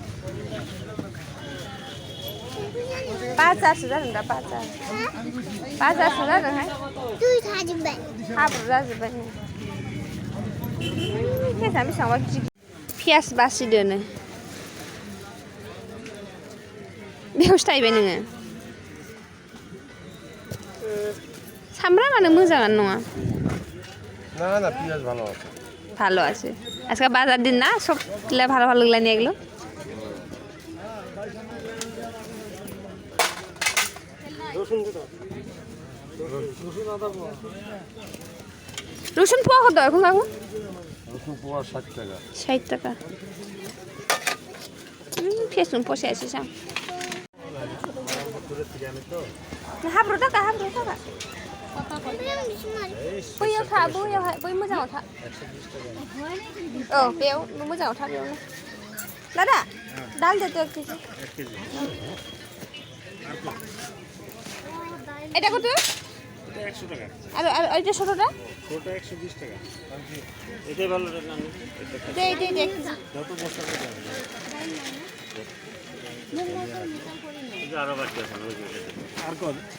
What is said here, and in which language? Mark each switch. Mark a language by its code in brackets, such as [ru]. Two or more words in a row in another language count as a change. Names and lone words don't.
[brx] बाजारसो जादों दा बाजारसो जादोंहाय हाब्रु जाजोब्बाय केसा बेसेबांबा पियास बासिदोनो बेयावसो थाहैबाय नोङो सामब्रामानो मोजाङानो नङा [bn] না পিয়াজ ভালো আছে ভালো আছে আজকে বাজার দিন না সব ভালো ভালো লাগলো নিয়ে এগুলো রসুন পোয়া কত এখন কাকু রসুন পোয়া 60 টাকা 60 টাকা পেছন পয়সা আছে সাম হাবরো টাকা [brx] बैयाव था बैयावहाय बै मोजाङाव था औ बेयाव मोजाङाव था बेयावनो [bn] দাদা ডাল দে 1 কেজি এটা কত 100 টাকা আর আর ওইটা ছোটটা ছোট 120 টাকা এটাই ভালো রে না দে দে দে যত বস্তা করে এটা আরো বাকি আছে আর কত